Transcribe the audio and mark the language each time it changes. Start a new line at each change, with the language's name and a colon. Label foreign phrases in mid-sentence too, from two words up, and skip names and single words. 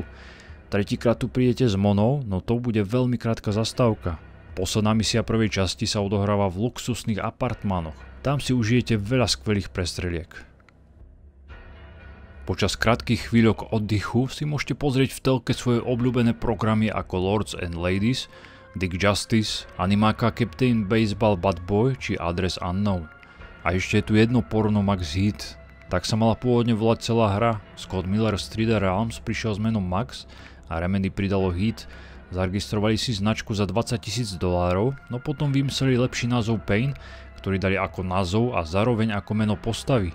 Slovak: Tretíkrát tu prídete s Monou, no to bude veľmi krátka zastávka. Posledná misia prvej časti sa odohráva v luxusných apartmánoch. Tam si užijete veľa skvelých prestreliek. Počas krátkych chvíľok oddychu si môžete pozrieť v telke svoje obľúbené programy ako Lords and Ladies, Dick Justice, animáka Captain Baseball Bad Boy či Address Unknown. A ešte je tu jedno porno Max hit. Tak sa mala pôvodne volať celá hra. Scott Miller z 3D Realms prišiel s menom Max a Remedy pridalo hit. Zaregistrovali si značku za $20,000, no potom vymysleli lepší názov Pain, ktorý dali ako názov a zároveň ako meno postavy.